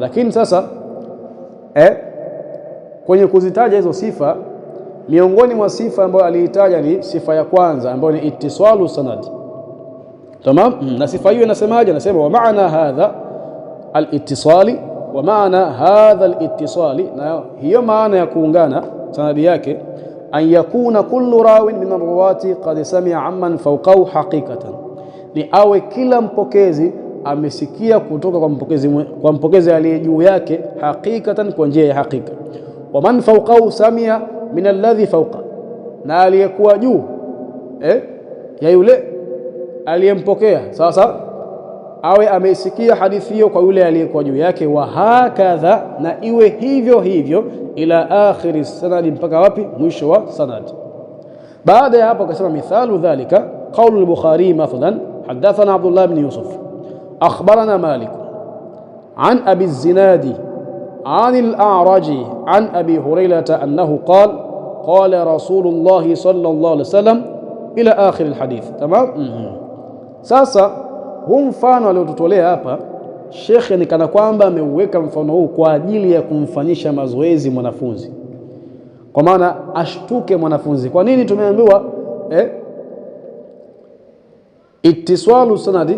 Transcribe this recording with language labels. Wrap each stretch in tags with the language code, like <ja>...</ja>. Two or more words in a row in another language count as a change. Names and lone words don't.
<sw>Lakini sasa kwenye kuzitaja hizo sifa, miongoni mwa sifa ambayo aliitaja ni sifa ya kwanza ambayo ni</sw> <ar>اتصال السند.</ar> <sw>Tamam. Na sifa hiyo inasemaje? Anasema</sw> <ar>وما معنى هذا الاتصال، وما معنى هذا الاتصال,</ar> <sw>na hiyo maana ya kuungana sanadi yake,</sw> <ar>أن يكون كل راوٍ من الرواة قد سمع ممن فوقه حقيقة,</ar> <sw>ni awe kila mpokezi amesikia kutoka kwa mpokezi aliye juu yake, haqiqatan, kwa njia ya hakika.</sw> <ar>ومن فوقه سمع من الذي فوق,</ar> <sw>na aliyekuwa juu ya yule aliyempokea sasa awe amesikia hadithi hiyo kwa yule aliyekuwa juu yake.</sw> <ar>وهكذا,</ar> <sw>na iwe hivyo hivyo,</sw> <ar>إلى آخر السند,</ar> <sw>mpaka wapi? Mwisho wa sanadi. Baada ya hapo akasema</sw> <ar>مثال ذلك قول البخاري مثلا حدثنا عبد الله بن يوسف أخبرنا مالك عن أبي الزناد عن الأعرج عن أبي هريرة أنه قال قال رسول الله صلى الله عليه وسلم إلى آخر الحديث.</ar> <sw>Tamam. Sasa huu mfano aliotutolea hapa Sheikh ni kana kwamba ameuweka mfano huu kwa ajili ya kumfanyisha mazoezi mwanafunzi, kwa maana ashtuke mwanafunzi. Kwa nini tumeambiwa</sw> <ar>اتصال السند?</ar>